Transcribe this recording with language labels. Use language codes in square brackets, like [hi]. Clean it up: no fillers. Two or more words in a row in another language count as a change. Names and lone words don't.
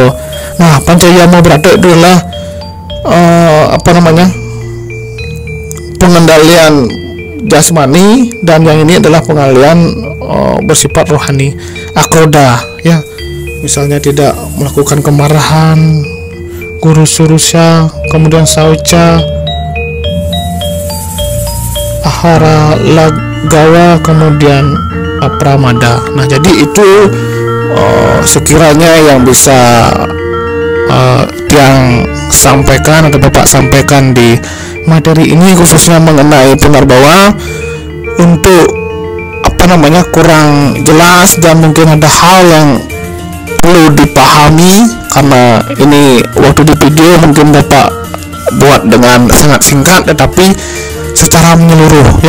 [id] Nah, Pancayama Brata itu adalah pengendalian jasmani, dan yang ini adalah pengendalian bersifat rohani, akroda ya. Misalnya tidak melakukan kemarahan, guru surusya, kemudian sauca, ahara lagawa, kemudian pramada. Nah, jadi itu sekiranya yang bisa yang sampaikan atau Bapak sampaikan di materi ini, khususnya mengenai Punarbawa. Untuk kurang jelas dan mungkin ada hal yang perlu dipahami, karena ini waktu di video mungkin Bapak buat dengan sangat singkat tetapi secara menyeluruh ya.